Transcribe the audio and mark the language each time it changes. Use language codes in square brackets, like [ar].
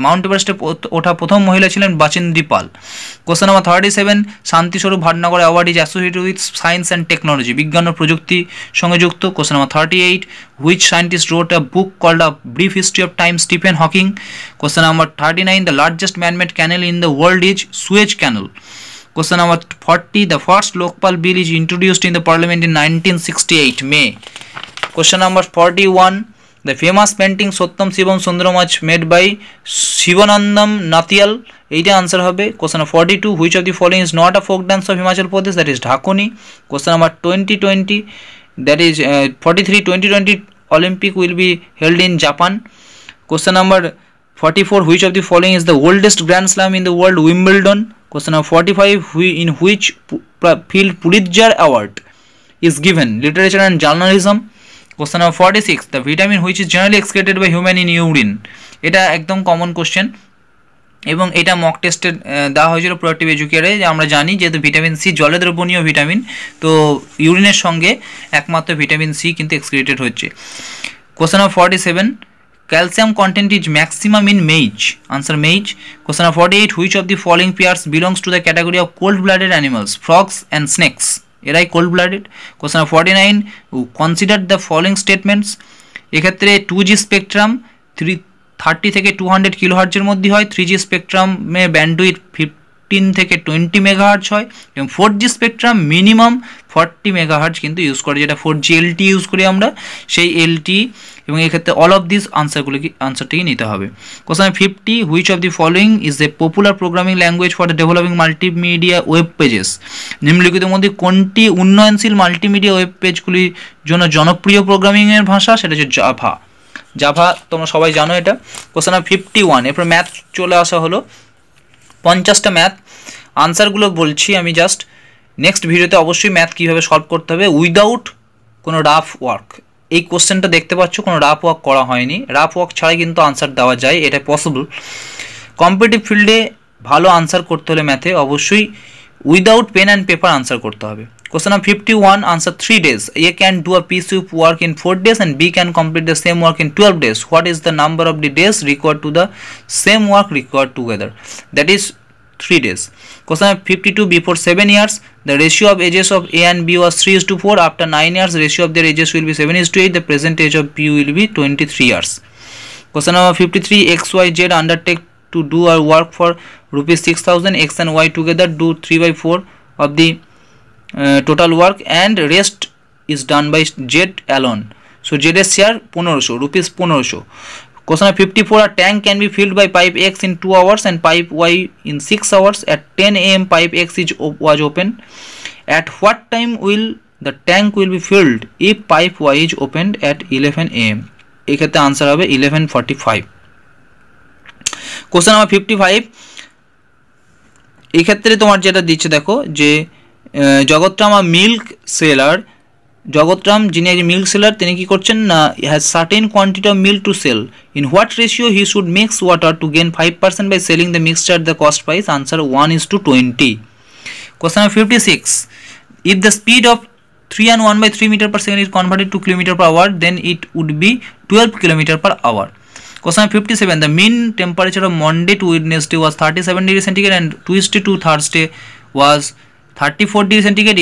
[bn] Mount এভারেস্টে ওঠা প্রথম মহিলা ছিলেন বাচেন্দ্রী পাল। [en] Question number 37, Shantiswarup Bhatnagar award is associated with science and technology. [bn] বিজ্ঞান ও প্রযুক্তির সঙ্গে যুক্ত। [en] Question number 38, which scientist wrote a book called a brief history of time? Stephen Hawking. Question number 39, the largest man made canal in the world is Suez canal. Question number 40, the first Lokpal bill is introduced in the parliament in 1968 May. Question number 41, the famous painting Sottam Shivam Sundaram was made by Shivanandam Nathial. [bn] এইটা answer হবে। [en] Question number 42, which of the following is not a folk dance of Himachal Pradesh? That is Dhakoni. Question number 2020, that is 43, 2020 Olympic will be held in Japan. Question number 44, which of the following is the oldest Grand Slam in the world? Wimbledon. Question number 45, in which field Pulitzer Award is given? Literature and journalism. Question number 46, the vitamin which is generally excreted by human in urine. [bn] এটা একদম common question এবং এটা mock টেস্টে দেওয়া হয়েছিল productive এডুকেয়ারে। আমরা জানি যেহেতু ভিটামিন সি জলে দ্রবণীয় ভিটামিন, তো ইউরিনের সঙ্গে একমাত্র ভিটামিন সি কিন্তু এক্সক্রিটেড হচ্ছে। [en] Question number 47, calcium content is maximum in maize. Answer maize. Question number 48, which of the following pairs belongs to the category of cold-blooded animals? Frogs and snakes. [bn] এরাই cold-blooded. [en] Question number 49, consider the following statements. [bn] এক্ষেত্রে 2G spectrum 30 থেকে 200 কিলোহার্জের মধ্যে হয়, 3G স্পেকট্রামে bandwidth 15 থেকে 20 megahertz হয়, এবং 4G spectrum minimum 40 megahertz কিন্তু use করে, যেটা 4G LT ইউজ করি আমরা, সেই LT। এবং এক্ষেত্রে অল অফ দিস আনসারটিকে নিতে হবে। [en] Question 50, which of the following is a popular programming language for the developing multimedia web pages? [bn] নিম্নলিখিতের মধ্যে কোনটি উন্নয়নশীল মাল্টিমিডিয়া ওয়েব পেজগুলির জন্য জনপ্রিয় প্রোগ্রামিংয়ের ভাষা? সেটা হচ্ছে জাভা। জাভা তোমরা সবাই জানো এটা। কোশ্চেন 51, এরপর ম্যাথ চলে আসা হলো। 50টা ম্যাথ আনসারগুলো বলছি আমি জাস্ট। নেক্সট ভিডিওতে অবশ্যই ম্যাথ কীভাবে সলভ করতে হবে উইদাউট কোনো রাফ ওয়ার্ক। এই কোশ্চেনটা দেখতে পাচ্ছ, কোনো রাফ ওয়ার্ক করা হয়নি। রাফ ওয়ার্ক ছাড়াই কিন্তু আনসার দেওয়া যায়, এটা পসিবল। কম্পিটিটিভ ফিল্ডে ভালো আনসার করতে হলে ম্যাথে অবশ্যই without pen and paper answer করতে হবে। [en] Question number 51, answer 3 days. A can do a piece of work in 4 days and B can complete the same work in 12 days. What is the number of the days required to the same work required together? That is 3 days. Question number 52, before 7 years, the ratio of ages of A and B was 3:4. After 9 years, ratio of their ages will be 7:8. The present age of B will be 23 years. Question number 53, XYZ undertake to do our work for rupees 6,000. X and Y together do 3/4 of the total work and rest is done by Z alone. So Z [bn] এর [en] share 1500 rupees 1500. Question number 54, a tank can be filled by pipe X in 2 hours and pipe Y in 6 hours. At 10 AM pipe X was opened. At what time will the tank will be filled if pipe Y is opened at 11 AM? [bn] এক্ষেত্রে answer হবে 11:45. Question number 55, এক্ষেত্রে তোমার যেটা দিচ্ছে দেখো যে Jagatram milk seller, Jagatram যিনি milk seller তিনি কি করছেন না, [en] Has certain quantity of milk to sell. In what ratio he should mix water to gain 5% by selling the mixture at the cost price? Answer 1:20. Question number 56, if the speed of 3 and 1/3 meter per second is converted to kilometer per hour, then it would be 12 kilometer per hour. Question number 57, the mean temperature of Monday to Wednesday was 37 degrees centigrade and Tuesday to Thursday was 34 degrees centigrade.